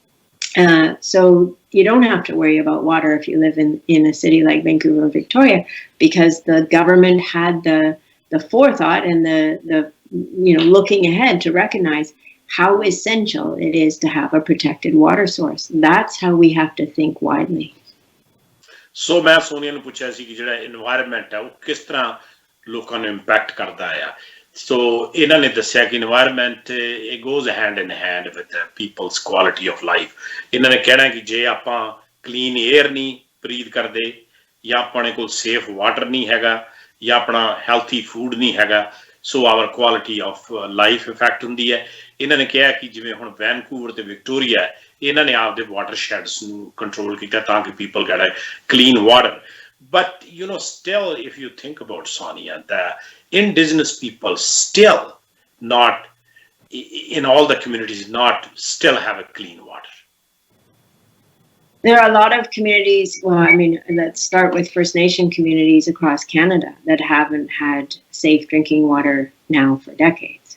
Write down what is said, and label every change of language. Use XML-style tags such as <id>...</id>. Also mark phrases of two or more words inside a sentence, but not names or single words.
<en>So you don't have to worry about water if you live in a city like Vancouver or Victoria, because the government had the forethought and the looking ahead to recognize how essential it is to have a protected water source. That's how we have to think widely.</en> <pa>So ਮੈਂ ਸੋਨੀਆ ਨੇ ਪੁੱਛਿਆ ਸੀ ਕਿ ਜਿਹੜਾ environment ਹੈ ਉਹ ਕਿਸ ਤਰ੍ਹਾਂ ਲੋਕਾਂ ਨੂੰ impact ਕਰਦਾ ਆ.</pa> <en>So</en> <pa>ਇਹਨਾਂ ਨੇ ਦੱਸਿਆ ਕਿ</pa> <en>environment it goes hand in hand with the people's quality of life.</en> <pa>ਇਹਨਾਂ ਨੇ ਕਹਿਣਾ ਕਿ ਜੇ ਆਪਾਂ</pa> <en>clean air</en> <pa>ਨਹੀਂ breathe ਕਰਦੇ, ਜਾਂ ਆਪਣੇ ਕੋਲ</pa> <en>safe water</en> <pa>ਨਹੀਂ ਹੈਗਾ, ਜਾਂ ਆਪਣਾ</pa> <en>healthy food</en> <pa>ਨਹੀਂ ਹੈਗਾ,</pa> <en>so our quality of life effect</en> <pa>ਹੁੰਦੀ ਹੈ. ਇਹਨਾਂ ਨੇ ਕਿਹਾ ਕਿ ਜਿਵੇਂ ਹੁਣ ਵੈਨਕੂਵਰ ਤੇ ਵਿਕਟੋਰੀਆ, ਇਹਨਾਂ ਨੇ ਆਪਦੇ watersheds ਨੂੰ control ਕੀਤਾ ਤਾਂ ਕਿ</pa> <en>people get a clean water. But still, if you think about, Sonia, the indigenous people still not in all the communities not still have a clean water. There are a lot of communities, let's start with First Nation communities across Canada that haven't had safe drinking water now for decades.</en>